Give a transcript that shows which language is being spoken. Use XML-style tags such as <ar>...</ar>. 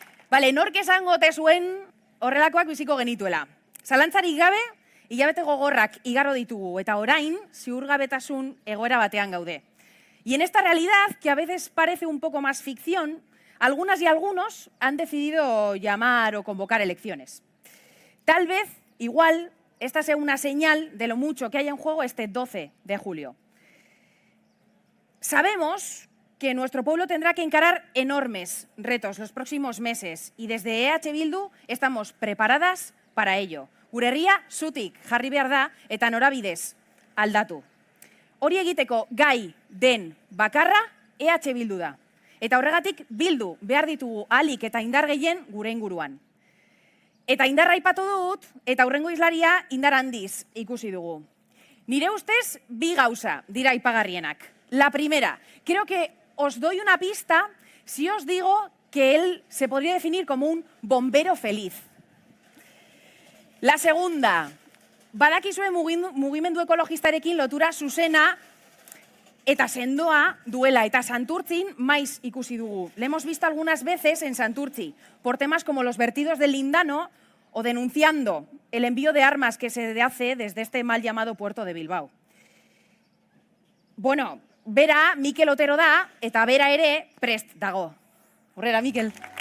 <eu>Bale, nork esango ote zuen horrelakoak biziko genituela. Zalantzarik gabe, hilabete gogorrak igaro ditugu eta orain ziurgabetasun egoera batean gaude.</eu> <es>Y en esta realidad, que a veces parece un poco más ficción, algunas y algunos han decidido llamar o convocar elecciones. Tal vez, igual, esta sea una señal de lo mucho que hay en juego este 12 de julio. Sabemos que nuestro pueblo tendrá que encarar enormes retos los próximos meses y desde EH Bildu estamos preparadas para ello.</es> <eu>Gure herria zutik jarri behar da eta norabidez aldatu. Hori egiteko gai den bakarra EH Bildu da. Eta horregatik bildu behar ditugu ahalik eta indar gehien gure inguruan. Eta indarra aipatu dut eta hurrengo islaria indar handiz ikusi dugu. Nire ustez bi gauza dira aipagarrienak.</eu> <es>La primera, creo que os doy una pista si os digo que él se podría definir como un bombero feliz. La segunda,</es> <eu>badakizue mugimendu ekologistarekin lotura zuzena eta sendoa duela eta Santurtzin maiz ikusi dugu.</eu> <es>Le hemos visto algunas veces en Santurtzi por temas como los vertidos del Lindano o denunciando el envío de armas que se hace desde este mal llamado puerto de Bilbao.</es> <eu>Bueno, bera Mikel Otero da eta bera ere prest dago. Horrela, Mikel.</eu>